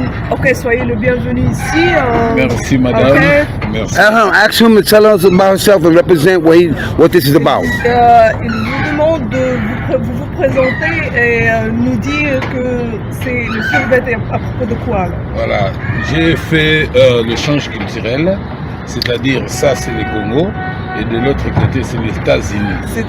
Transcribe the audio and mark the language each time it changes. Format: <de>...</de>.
<fr>Ok, soyez le bienvenu ici. Merci madame.</fr> <en>Okay.</en> <fr>Merci.</fr> <en>Ask him to tell us about himself and represent what this is about.</en> <fr>Il vous demande de vous présenter et nous dire que c'est le survêt à propos de quoi là. Voilà, j'ai fait l'échange culturel, c'est-à-dire ça c'est le Congo et de l'autre côté c'est les États-Unis.</fr>